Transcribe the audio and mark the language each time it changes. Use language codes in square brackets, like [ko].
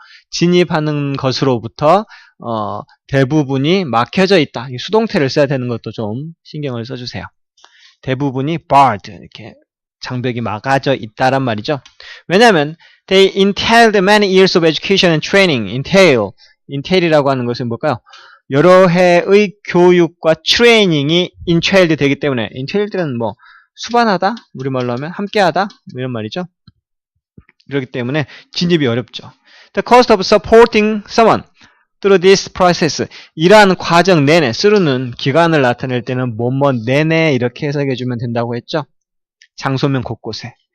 [ko] 진입하는 것으로부터 대부분이 막혀져 있다. 수동태를 써야 되는 것도 좀 신경을 써주세요. 대부분이 barred, 이렇게 장벽이 막아져 있다란 말이죠. 왜냐하면 [en] they entailed many years of education and training. [ko] entail이라고 하는 것은 뭘까요? 여러 해의 교육과 트레이닝이 entailed 되기 때문에, entailed는 수반하다, 우리말로 하면 함께하다, 이런 말이죠. 그렇기 때문에 진입이 어렵죠. [en] The cost of supporting someone through this process, [ko] 이러한 과정 내내, through는 기간을 나타낼 때는 내내 이렇게 해석해주면 된다고 했죠. 장소면 곳곳에.